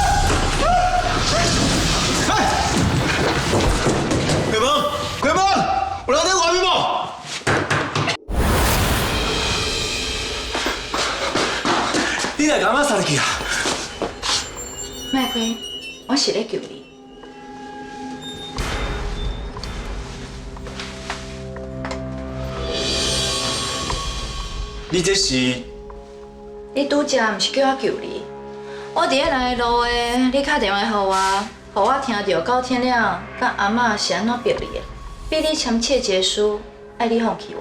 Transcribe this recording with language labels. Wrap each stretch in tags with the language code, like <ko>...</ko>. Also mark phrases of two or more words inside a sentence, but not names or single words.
<nan>哎！开门！开门！有人在外面无？你来干嘛杀入去啊？麦开，我是咧救你。你这是？你拄则毋是叫我救你，我伫咧来的路诶，你打电话给我，互我听到高天亮甲阿嬷是安怎逼你的，逼你签切结书，爱你放弃我。</nan>